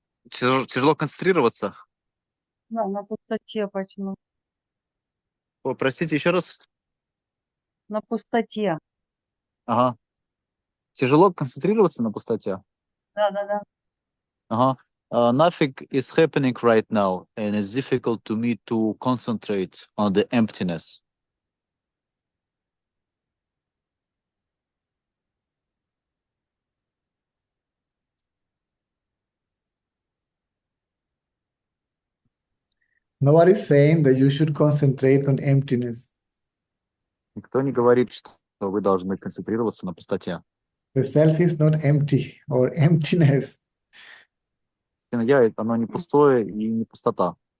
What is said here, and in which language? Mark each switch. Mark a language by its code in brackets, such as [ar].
[ru] концентрироваться. Тяжело концентрироваться? Да, на пустоте почему? О, простите, еще раз? На пустоте. Ага. Тяжело концентрироваться на пустоте? Да. Ага. [en] Nothing is happening right now, and it's difficult to me to concentrate on the emptiness. Nobody's saying that you should concentrate on emptiness. [ru] Никто не говорит, что вы должны концентрироваться на пустоте. [en] The self is not empty or emptiness. [ru] Я, оно не пустое и не пустота.